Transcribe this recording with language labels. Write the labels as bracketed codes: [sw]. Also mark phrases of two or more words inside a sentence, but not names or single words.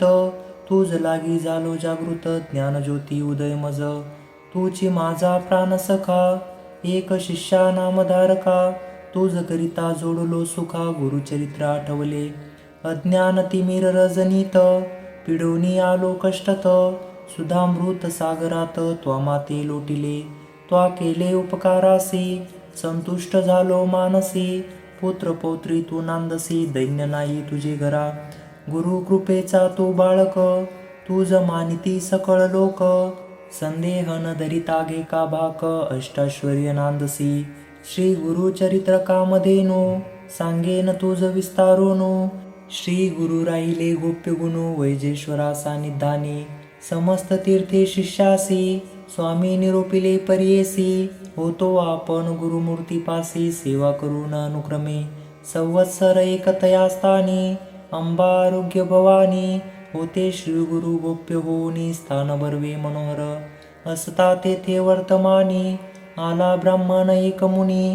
[mr] तूज लागी झालो जागृत, ज्ञानज्योती उदय मज. तूची माझा प्राण सखा, एक शिष्या नामधारका. तुझ करिता जोडलो सुखा, गुरुचरित्र आठवले. अज्ञान तिमिर रजनीत, पिडोनी आलो कष्टत. सुधामृत सागरात त्वा माते लोटिले. त्वा केले उपकारासी, संतुष्ट झालो मानसी. पुत्र पौत्री तू नांदसी, दैन्य नाही तुझे घरा. गुरु कृपेचा तू बाळक, तुझ मानिती सकळ लोक. संदेह न धरिता घे का भाक, अष्टाश्वर्य नांदसी. श्री गुरुचरित्र कामधेनु, सांगेन तुझ विस्तारोनु. श्री गुरु राहिले गोप्य गुणू, वैजेश्वरा सानिधानी. समस्त तीर्थे शिष्यासी, स्वामी निरोपिले परियेसी. होतो आपण गुरुमूर्तीपासी, सेवा करून अनुक्रमे. संवत्सर एकतया स्थानी, अंबा आरोग्य भवानी. होते श्री गुरु गोप्य होऊनी, स्थान बर्वे मनोहर. असता तेथे वर्तमानी, आला ब्राह्मण एक मुनी.